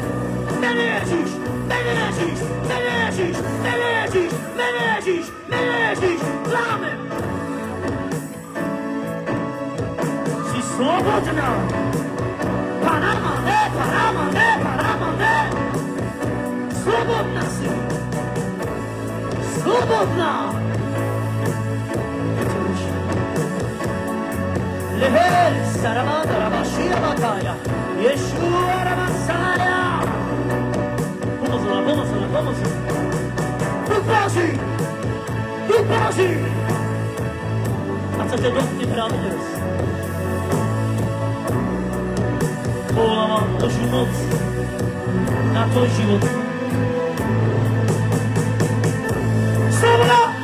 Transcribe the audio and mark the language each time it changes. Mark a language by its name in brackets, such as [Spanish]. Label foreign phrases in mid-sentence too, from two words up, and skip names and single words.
[Slovak] Mene Ježiš, mene Ježiš, mene Ježiš, mene Ježiš, mene Ježiš, mene Ježiš, lámem. Si slobodná. Panama, ne, Panama, ne, Panama, ne. Slobodná si. Slobodná. Lehel, Saramanda, Rabashia, Makaya. Yeshua, Ramasaya. Pomozla, pomozla, pomozla. Duch Boží. Duch Boží. A co ťa dotkne práve teraz? Volávam Božiu moc na tvoj život. Sloboda!